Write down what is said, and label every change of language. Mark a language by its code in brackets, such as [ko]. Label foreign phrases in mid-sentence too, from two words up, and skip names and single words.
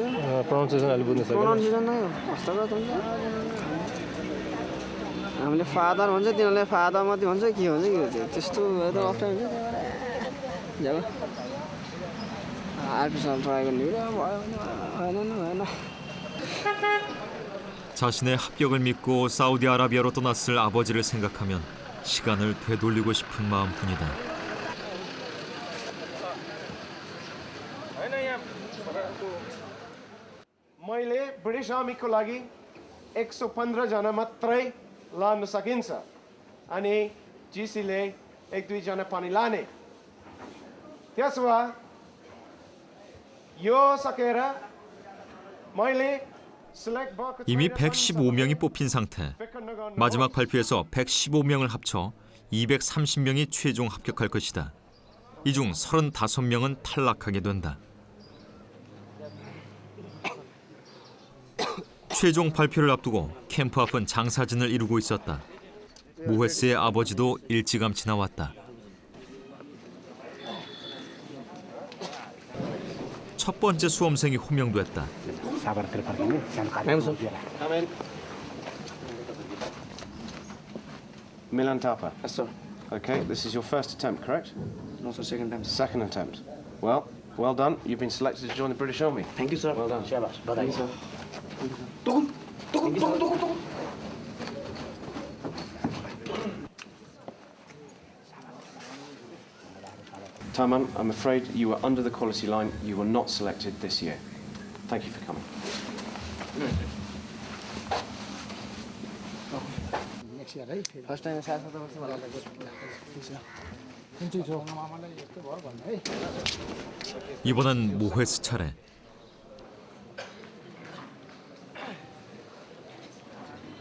[ne] प्रोनाउन्सिएसन अलि बुझ्न सक्दैन प्रोनाउन्सिएसन नै हस्तगत हुन्छ हामीले फादर भन्छ तिनीहरूले फादर मात्रै भन्छ के भन्छ कि त्यस्तो त अप्ठ्यारो हुन्छ जब अर्को साल ट्राई गर्ने भएन [ko] 자신의 합격을 믿고 사우디아라비아로 떠났을 아버지를 생각하면 시간을 되돌리고 싶은 마음뿐이다. [ne] मैले ब्रिटिश आर्मीको लागि 115 जना मात्रै लान सकिन्छ अनि जिसीले 1-2 जना पनि लाने त्यसो भए यो सकेर मैले [ko] 이미 115명이 뽑힌 상태. 마지막 발표에서 115명을 합쳐 230명이 최종 합격할 것이다. 이 중 35명은 탈락하게 된다. 최종 발표를 앞두고 캠프 앞은 장사진을 이루고 있었다. 모헤스의 아버지도 일찌감치 나왔다. 첫 번째 수험생이 호명됐다. [en] Milan Tapa. Yes, sir. Okay, this is your first attempt, correct? No, sir, second attempt. Second attempt. Well done. You've been selected to join the British Army. Thank you, sir. Well done. Thank you, sir. Taman, I'm afraid you were under the quality line. You were not selected this year. Thank you for coming. First time [ko] 이번엔 모헤스 차례.